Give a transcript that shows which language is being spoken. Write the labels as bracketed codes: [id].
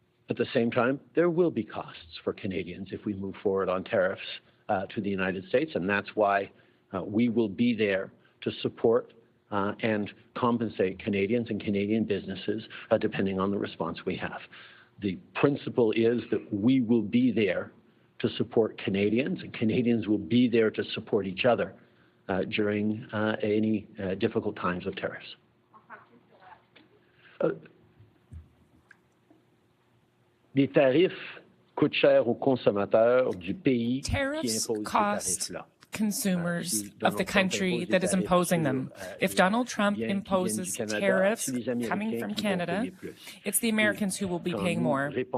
[en] At the same time, there will be costs for Canadians if we move forward on tariffs to the United States, and that's why we will be there to support and compensate Canadians and Canadian businesses depending on the response we have. The principle is that we will be there to support Canadians, and Canadians will be there to support each other during any difficult times of tariffs. [fr] Les tarifs coûtent cher aux consommateurs du pays qui impose ces tarifs-là. [en] Consumers of the country that is imposing them. If Donald Trump imposes tariffs coming from Canada, it's the Americans who will be paying more.